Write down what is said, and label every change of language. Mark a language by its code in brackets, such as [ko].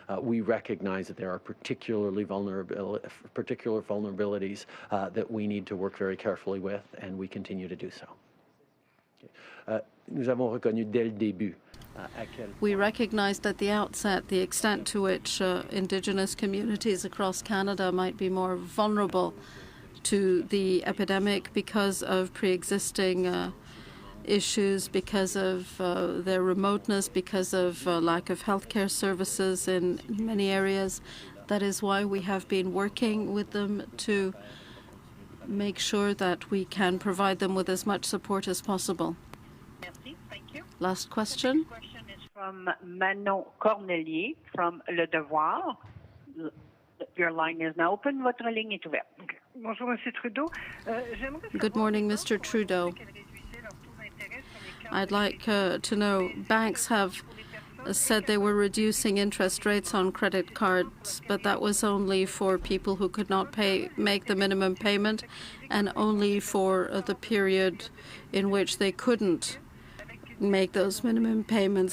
[en] We recognize that there are particular vulnerabilities that we need to work very carefully with, and we continue to do so. [fr] Nous avons reconnu dès le début. [en] We recognized at the outset the extent to which Indigenous communities across Canada might be more vulnerable to the epidemic because of pre-existing issues, because of their remoteness, because of lack of healthcare services in many areas. That is why we have been working with them to make sure that we can provide them with as much support as possible. [fr] Merci. [en] Thank you. Last question. The question is from Manon Cornelier from Le Devoir. Your line is now open. [fr] Votre ligne est ouverte. Bonjour, Monsieur Trudeau. [en] Good morning, Mr. Trudeau. I'd like to know, banks have said they were reducing interest rates on credit cards, but that was only for people who could not make the minimum payment, and only for the period in which they couldn't make those minimum payments.